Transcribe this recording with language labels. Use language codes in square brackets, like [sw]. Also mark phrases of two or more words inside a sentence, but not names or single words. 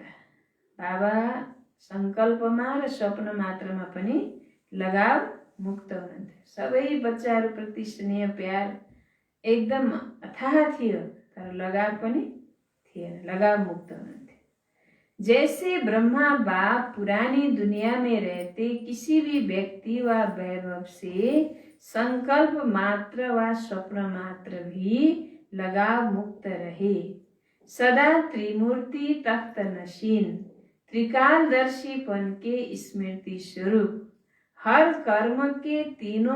[ne] बाबा संकल्पमा र स्वप्न मात्रमा पनि लगाव मुक्त हुनुहुन्थ्यो। सबै बच्चाहरूप्रति स्नेह प्यार एकदम अथाह थियो, तर लगाव पनि थिएन, लगाव मुक्त हुनुहुन्थ्यो। [hi] जैसे ब्रह्मा बाप पुरानी दुनिया में रहते किसी भी व्यक्ति व वैभव से संकल्प मात्र व स्वप्न मात्र भी लगाव मुक्त रहे। सदा त्रिमूर्ति तख्त नशीन त्रिकालदर्शीपन के स्मृति स्वरूप हर कर्म के तीनों